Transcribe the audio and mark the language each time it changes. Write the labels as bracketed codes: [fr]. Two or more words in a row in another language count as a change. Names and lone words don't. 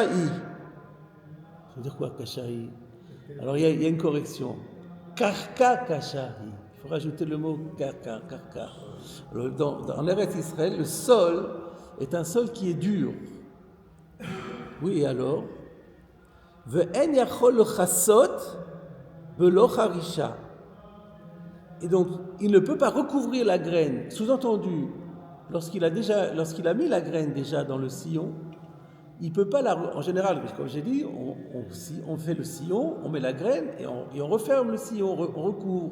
[fr] Ça veut dire quoi, Kasha'i? Alors il y a une correction. [he] קרקע קשה. [fr] Il faut rajouter le mot Karka. En Eretz Israël, le sol est un sol qui est dur. Oui, et alors? [he] ואין יכול כסות ולא חרישה. [fr] Et donc, il ne peut pas recouvrir la graine. Sous-entendu, lorsqu'il a mis la graine déjà dans le sillon, il ne peut pas en général, comme j'ai dit, on fait le sillon, on met la graine et on referme le sillon, on recouvre.